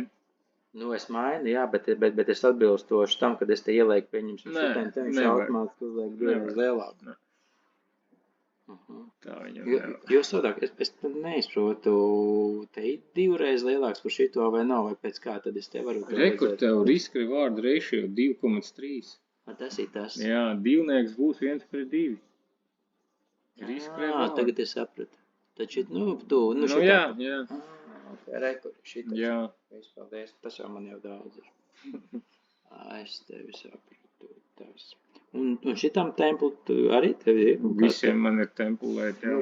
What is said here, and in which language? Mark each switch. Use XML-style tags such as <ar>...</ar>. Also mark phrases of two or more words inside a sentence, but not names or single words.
<lv>Nu, es mainu, jā, bet es atbilstoši tam, kad es te ielieku, pieņemsim šitiem, te viņš automātiski uzliek divreiz lielāku. Tā viņam jo sadāk, es neizprotu, te ir divreiz lielāks par šito vai nav, vai pēc kā, tad es te varu... Rekord tev</lv> <en>risk reward ratio</en> <lv>2,3. Tas ir tas. Jā, divnieks būs 1/2.</lv> <en>Risk reward.</en> <lv>Tagad es sapratu. Taču, jā. Rekord, šitas. Jā. Paldies, tas jau man jau daudz ir. Es tevi sapratu, tas. Un šitam templu arī tev ir? Visiem man ir templēt, jā.</lv>